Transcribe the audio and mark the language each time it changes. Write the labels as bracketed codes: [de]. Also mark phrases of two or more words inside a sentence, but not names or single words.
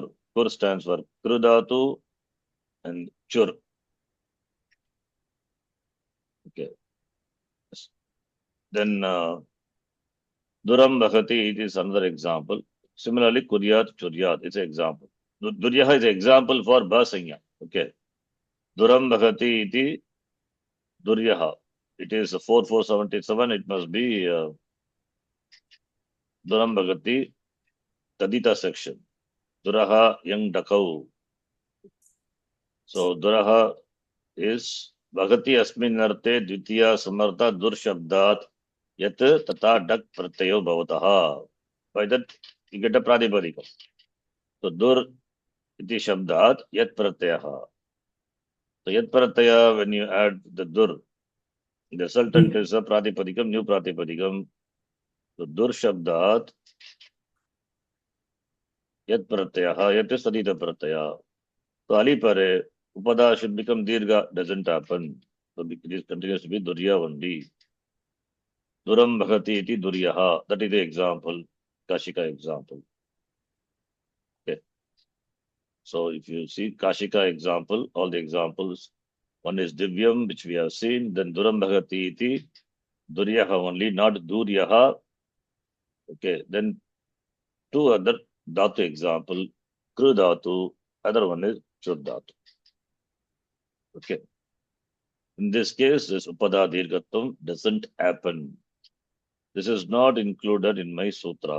[en] Kur stands for krudatu and chur. Okay. Then [sa] duram bhakati, [en] it is another example. Similarly, [sa] kuryat, churyat, [en] it's an example. Duryaha is an example for bhasanya. Okay. [sa] Duram bhakati iti duryaha. [en] It is 4477. It must be [sa] duram bhakati tadita [en] section. [sa] Duraha yang dakau. So duraha is bhakati asmin arte dvitiya samartha dur shabdat yat tata dak pratyayo bhavataha. [en] By that you get a pradipadika. [sa] So dur iti shabdat yat pratyaha. So yat pratyaya, [en] when you add the dur, the resultant is a pradipadikam, new pradipadikam. [sa] So dur shabdat yat pratyaha, yat is tadita pratyaya. [en] So [sa] ali pare, [en] upada should become dirgha, doesn't happen. So it continues to be durya only. [sa] Duram bhakati iti duryaha. [en] That is the example, Kashika example. Okay. So if you see Kashika example, all the examples, one is divyam, which we have seen, then [sa] duram bhakati iti duryaha [en] only, not duryaha. Okay. Then two other dhatu example, kru dhatu, other one is chur dhatu. Okay. In this case, this [sa] upada dirghatvam [en] doesn't happen. This is not included in my sutra.